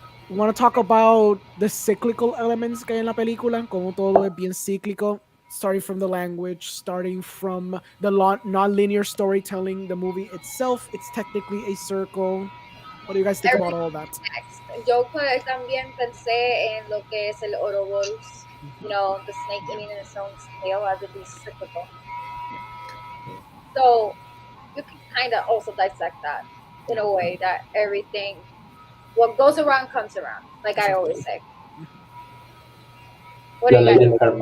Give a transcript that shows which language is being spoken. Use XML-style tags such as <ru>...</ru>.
<en>Want to talk about the cyclical elements</en> <es>que hay en la película, como todo es bien cíclico,</es> <en>starting from the language, starting from the non-linear storytelling. The movie itself, it's technically a circle. What do you guys think about all that?</en> <es>Yo también pensé en lo que es el Ouroboros.</es> <en>You know, the snake eating in its own tail as it is cyclical. So you can kind of also dissect that in a way that everything, what goes around comes around, like I always say. What do you guys think?</en>